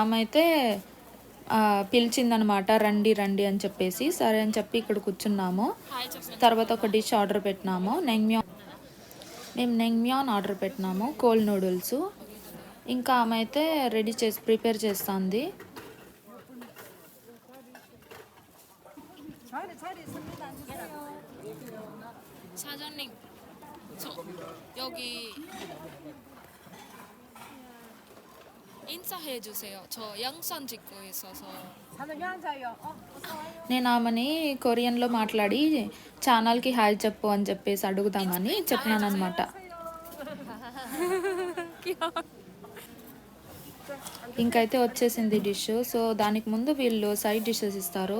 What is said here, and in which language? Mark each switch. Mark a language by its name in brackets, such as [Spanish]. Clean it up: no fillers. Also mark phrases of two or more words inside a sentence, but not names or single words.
[Telugu] సో ఆమె అయితే పిలిచిందనమాట, రండి రండి అని చెప్పేసి. సరే అని చెప్పి ఇక్కడ కూర్చున్నాము. తర్వాత ఒక డిష్ ఆర్డర్ పెట్టినాము, మేము నెంగ్మ్యాన్ ఆర్డర్ పెట్టినాము, [English] cold noodles. [Telugu] ఇంకా ఆమె అయితే రెడీ చేసి ప్రిపేర్ చేస్తుంది. [Korean] 사장님, 저 여기 인사해 주세요. 저 영상 찍고 있어서. [Telugu] నేను ఆమెని కొరియన్లో మాట్లాడి ఛానల్కి హాయ్ చెప్పు అని చెప్పేసి అడుగుదామని చెప్పినాను అనమాట. ఇంకైతే వచ్చేసింది డిష్. సో దానికి ముందు వీళ్ళు [English] side dishes [Telugu] ఇస్తారు.